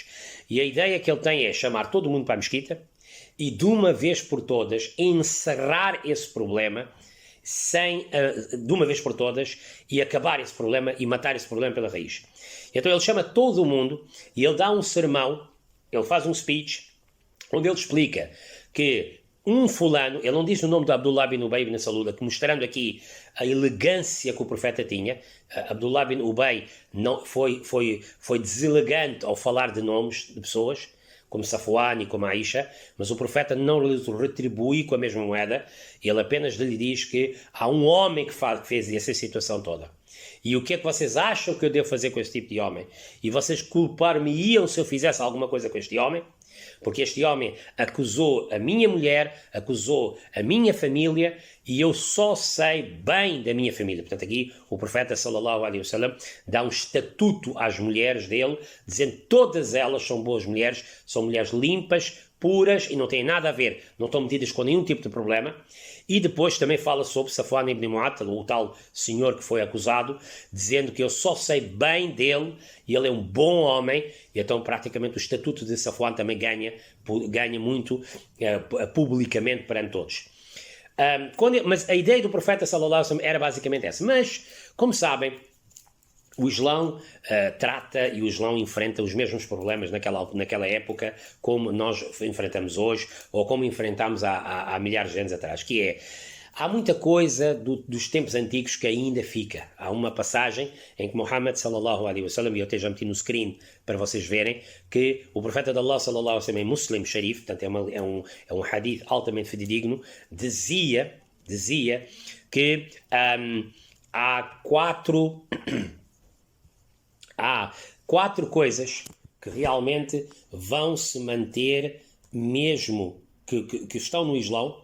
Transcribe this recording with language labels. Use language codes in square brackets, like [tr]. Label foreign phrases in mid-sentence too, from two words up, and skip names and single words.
[pt] E a ideia que ele tem é chamar todo mundo para a mesquita e, de uma vez por todas, encerrar esse problema de uma vez por todas, e acabar esse problema e matar esse problema pela raiz. Então ele chama todo o mundo e ele dá um sermão, ele faz um speech, onde ele explica que um fulano, ele não diz o nome de Abdullah bin Ubay bin Salul, mostrando aqui a elegância que o profeta tinha. Abdullah bin Ubay não, foi deselegante ao falar de nomes de pessoas, como Safwan e como Aisha, mas o profeta não lhe retribui com a mesma moeda, ele apenas lhe diz que há um homem que fez essa situação toda. E o que é que vocês acham que eu devo fazer com esse tipo de homem? E vocês culpar-me-iam se eu fizesse alguma coisa com este homem? Porque este homem acusou a minha mulher, acusou a minha família, e eu só sei bem da minha família. Portanto, aqui o profeta [ar] صلى الله عليه وسلم [pt] dá um estatuto às mulheres dele, dizendo que todas elas são boas mulheres, são mulheres limpas, puras e não têm nada a ver, não estão metidas com nenhum tipo de problema. E depois também fala sobre Safwan ibn Mu'attal, o tal senhor que foi acusado, dizendo que eu só sei bem dele e ele é um bom homem. E então praticamente o estatuto de Safwan também ganha muito publicamente perante todos. Mas a ideia do profeta [ar] صلى الله عليه وسلم [pt] era basicamente essa. Mas, como sabem, o Islão trata e o Islão enfrenta os mesmos problemas naquela época como nós enfrentamos hoje ou como enfrentámos há milhares de anos atrás, que é, há muita coisa dos tempos antigos que ainda fica. Há uma passagem em que Muhammad [ar] صلى الله عليه وسلم, [pt] e eu até já meti no screen para vocês verem, que o profeta de Allah [ar] صلى الله عليه وسلم, [pt] em Muslim Sharif, portanto é um hadith altamente fidedigno, dizia que há quatro coisas que realmente vão se manter mesmo que estão no Islão